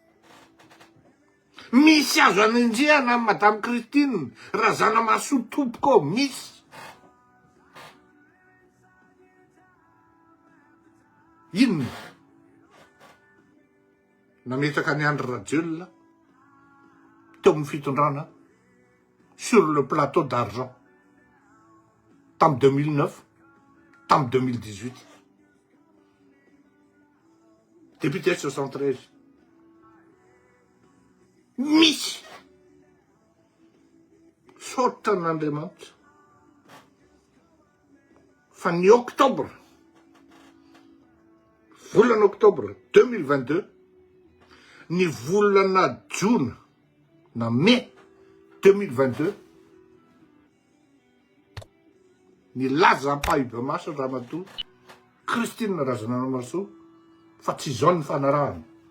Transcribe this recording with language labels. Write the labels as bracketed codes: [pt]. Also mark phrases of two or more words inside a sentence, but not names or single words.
[mg] Misy azo anenjehana amin'ny Madame Kristina Razana Masoa tompoko, misy. Inona? Nametraka ny Andry Rajoelina teo amin'ny fitondrana [fr] sur le plateau d'argent [mg] tamin'ny 2009, tamin'ny 2018. Député 73. Misy sorta n'Andriamanitra fa ny octobre, volana octobre 2022, ny volana jona na mai 2022, ny laza ampahibe-maso Ramatoa Kristina Razana Masoa fa tsy izao ny fanarahana.